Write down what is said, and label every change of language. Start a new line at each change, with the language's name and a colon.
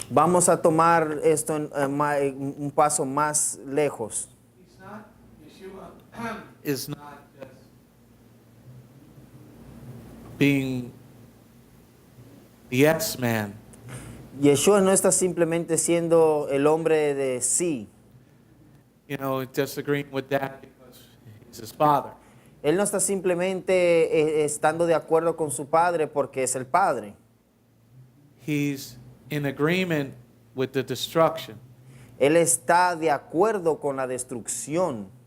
Spanish: Vamos a tomar esto un paso más lejos.
English: Yeshua is not just being the yes man.
Spanish: Yeshua no está simplemente siendo el hombre de sí.
English: Just agreeing with that because he's his father.
Spanish: Él no está simplemente estando de acuerdo con su padre porque es el padre.
English: He's in agreement with the destruction
Spanish: Él está de acuerdo con la destrucción